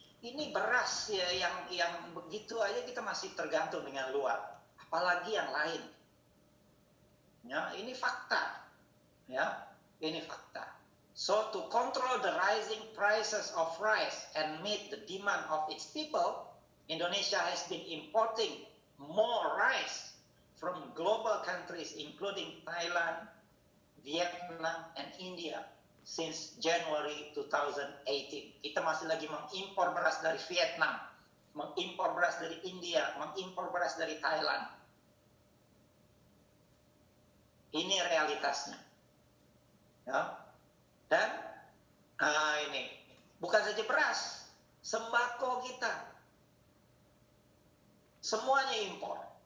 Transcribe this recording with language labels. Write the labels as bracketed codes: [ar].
[ms] Ini beras ya, yang begitu aja kita masih tergantung dengan luar, apalagi yang lain. Ya, ini fakta. Ya, ini fakta. [en] So to control the rising prices of rice and meet the demand of its people, Indonesia has been importing more rice from global countries including Thailand, Vietnam, and India since January 2018. [ms] Kita masih lagi mengimpor beras dari Vietnam, mengimpor beras dari India, mengimpor beras dari Thailand. Ini realitasnya. Ya. Dan ini bukan saja beras, sembako kita semuanya impor.